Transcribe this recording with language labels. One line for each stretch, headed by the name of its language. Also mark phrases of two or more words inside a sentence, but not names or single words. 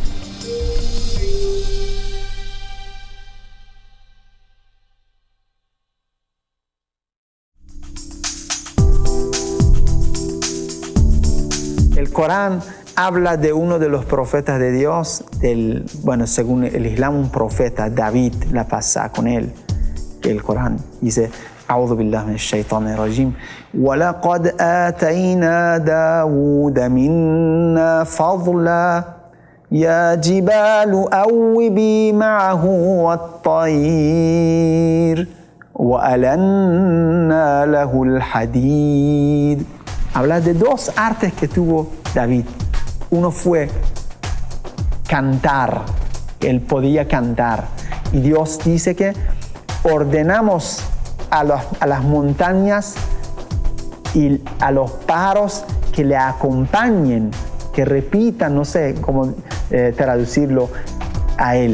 Spanish: El Corán habla de uno de los profetas de Dios, según el Islam, un profeta, David, la pasa con él. El Corán dice,
Arabic: أعوذ بالله من الشيطان الرجيم ولقد آتينا داود منا فضلا يا جبال أوبي معه والطير وألنا له الحديد.
Spanish: Habla de 2 artes que tuvo David. Uno fue cantar, él podía cantar. Y Dios dice que ordenamos a las montañas y a los pájaros que le acompañen, que repitan, no sé cómo traducirlo, a él.